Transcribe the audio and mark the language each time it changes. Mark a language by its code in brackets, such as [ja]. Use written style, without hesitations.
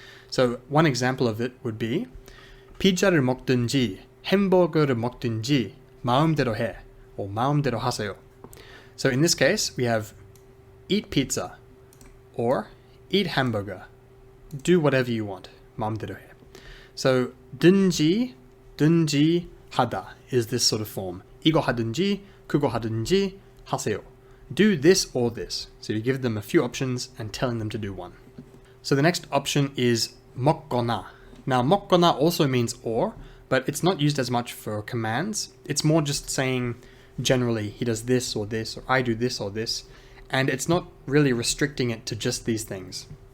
[en] So one example of it would be [ko] 피자를 먹든지 햄버거를 먹든지 마음대로 해 [en] or [ko] 마음대로 하세요. [en] So in this case we have eat pizza or eat hamburger. Do whatever you want. [ko] 마음대로 해. [en] So 든지 하다 is this sort of form. [ko] 이거 하든지 그거 하든지 하세요. [en] Do this or this. So you give them a few options and telling them to do one. So the next option is 먹거나. Now 먹거나 also means or, but it's not used as much for commands. It's more just saying generally he does this, or I do this or this, and it's not really restricting it to just these things.